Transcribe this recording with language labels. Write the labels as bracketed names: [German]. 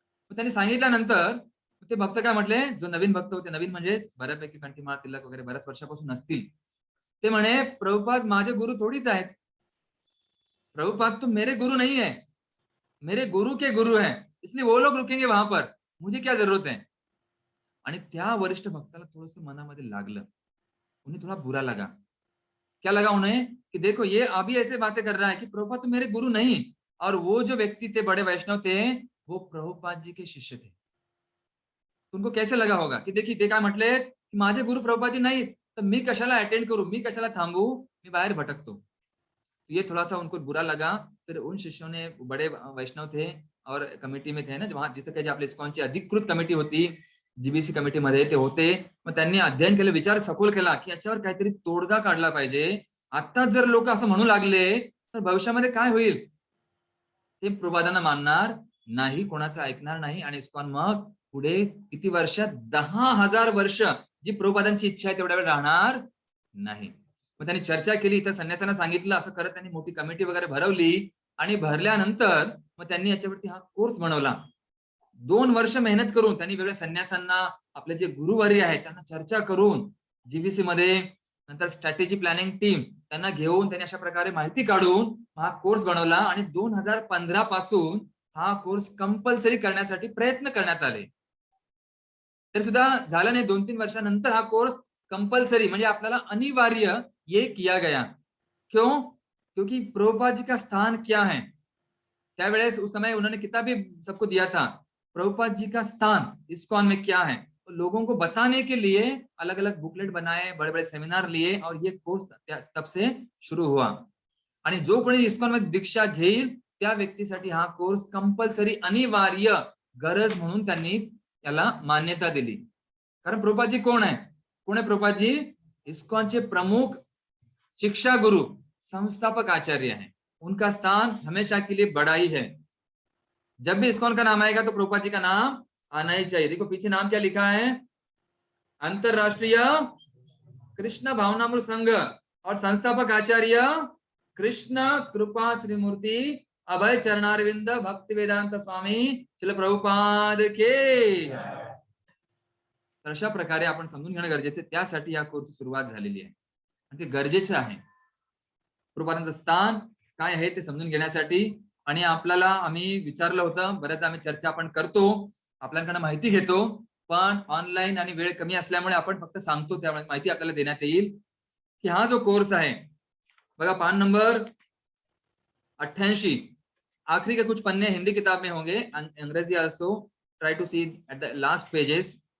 [Marathi] त्यांनी सांगितल्यानंतर ते भक्त काय म्हटले, जो नवीन भक्त होते, नवीन म्हणजेच बऱ्यापैकी कंठीमाळ तिलक वगैरे बऱ्याच वर्षापासून असतील, ते म्हणे, प्रभुपाद माझे गुरु थोडीच आहेत, [Hindi] प्रभुपाद तो मेरे गुरु नहीं है, मेरे गुरु के गुरु हैं, इसलिए वो लोग रुकेंगे वहां पर, मुझे क्या जरूरत है. [Marathi] आणि त्या वरिष्ठ भक्ताला थोडस मनामध्ये लागलं, [Hindi] उन्हें थोड़ा बुरा लगा. क्या लगा उन्हें, कि देखो ये अभी ऐसे बातें कर रहा है कि प्रभुपाद तो मेरे गुरु नहीं, और वो जो व्यक्ति थे, बड़े वैष्णव थे, वो प्रभुपाद जी के शिष्य थे. उनको कैसे लगा होगा, की देखिए [Marathi] ते काय म्हटले, की माझे गुरु प्रभुपाद जी नाही, तर मी कशाला अटेंड करू, मी कशाला थांबू, मी बाहेर भटकतो. [Hindi] ये थोड़ा सा उनको बुरा लगा. फिर उन शिष्यों ने, बड़े वैष्णव थे और कमिटी में थे ना, वहां [Marathi] जिथे काही आपल्या इस्कॉनची अधिकृत कमिटी होती, जीबीसी कमिटी मध्ये ते होते. मग त्यांनी अध्ययन केलं, विचार सखोल केला, की याच्यावर काहीतरी तोडगा काढला पाहिजे. आता जर लोक असं म्हणू लागले तर भविष्यामध्ये काय होईल, ते प्रभुपादांना मानणार नाही, कोणाचं ऐकणार नाही. आणि इस्कॉन मग पुढे किती वर्ष, 10,000 वर्ष जी प्रभुपादांची इच्छा आहे तेवढ्या वेळ राहणार नाही. मग त्यांनी चर्चा केली, इथं संन्यासांना सांगितलं, असं करत त्यांनी मोठी कमिटी वगैरे भरवली. आणि भरल्यानंतर मग त्यांनी याच्यावरती हा कोर्स बनवला. 2 वर्ष मेहनत करून त्यांनी वेगळ्या संन्यासांना, आपले जे गुरुवर्य आहेत त्यांना चर्चा करून, जीबीसी मध्ये, नंतर स्ट्रॅटेजी प्लॅनिंग टीम त्यांना घेऊन, त्यांनी अशा प्रकारे माहिती काढून हा कोर्स बनवला. आणि 2015 पासून हा कोर्स कंपल्सरी करण्यासाठी प्रयत्न करण्यात आले. तर सुद्धा झालं नाही, 2-3 वर्षानंतर हा कोर्स कंपल्सरी, म्हणजे आपल्याला अनिवार्य [Hindi] ये किया गया. क्यों? क्योंकि प्रभुपाद जी का स्थान क्या है, त्यावेळेस उस समय उन्होंने किताब भी सबको दिया था, प्रभुपाद जी का स्थान इस्कॉन में क्या है, तो लोगों को बताने के लिए अलग अलग बुकलेट बनाए, बड़े बड़े सेमिनार लिए, और ये कोर्स तब से शुरू हुआ. [Marathi] आणि जो कोणी इस्कॉन मध्ये दीक्षा घेईल त्या व्यक्तीसाठी हा कोर्स कंपल्सरी, अनिवार्य, गरज म्हणून त्यांनी याला मान्यता दिली. कारण प्रभुपादजी कोण आहे? कोण आहे प्रभुपादजी? इस्कॉनचे प्रमुख शिक्षा गुरु, संस्थापक आचार्य हैं. [Hindi] उनका स्थान हमेशा के लिए बड़ा ही है. जब भी इस्कॉन का नाम आएगा तो प्रभुपाद जी का नाम आना ही चाहिए. देखो पीछे नाम क्या लिखा है, अंतरराष्ट्रीय कृष्ण भावनामृत संघ और संस्थापक आचार्य कृष्ण कृपा श्रीमूर्ति अभय चरणारविंद भक्ति वेदांत स्वामी श्रील प्रभुपाद के. [Marathi] तर अशा प्रकारे आपण समजून घेणं गरजेचं, त्यासाठी या कोर्सची सुरुवात झालेली आहे आणि ते गरजेचं आहे. प्रभुपादांचं स्थान काय आहे ते समजून घेण्यासाठी. आणि आपल्याला आम्ही विचारलं होतं, बऱ्याचदा आम्ही चर्चा आपण करतो, आपल्याकडनं माहिती घेतो, पण ऑनलाईन आणि वेळ कमी असल्यामुळे आपण फक्त सांगतो, त्यामुळे माहिती आपल्याला देण्यात येईल की हा जो कोर्स आहे बघा, पान नंबर 88, [Hindi] आखिरी के कुछ पन्ने हिंदी किताब में होंगे, [English] अंग्रेजी also, try to see at the last pages.